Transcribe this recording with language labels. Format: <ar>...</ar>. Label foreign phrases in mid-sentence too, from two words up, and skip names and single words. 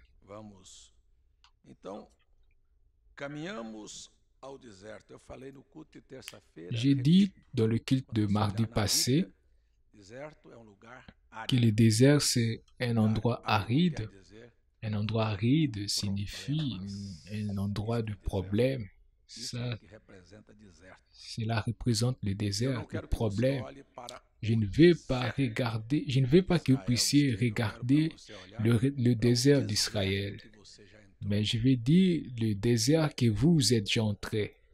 <pt>Vamos. Então, caminhamos ao deserto. Eu falei no culto de terça-feira,</pt> <fr>J'ai dit dans le culte de</fr> <pt>quando você</pt> <fr>mardi</fr> <pt>olhar na</pt> <fr>passé</fr> <pt>Bíblia, deserto é um lugar</pt> <fr>que le</fr> <pt>árido.</pt> <fr>désert c'est un endroit</fr> <pt>Árido</pt> <fr>aride.</fr> <pt>quer dizer</pt> <fr>Un endroit aride signifie un endroit de problème. Ça, cela représente le désert, le problème. Je ne vais pas regarder, je ne veux pas que vous puissiez regarder le désert d'Israël, mais je vais dire le désert que vous êtes entré.</fr>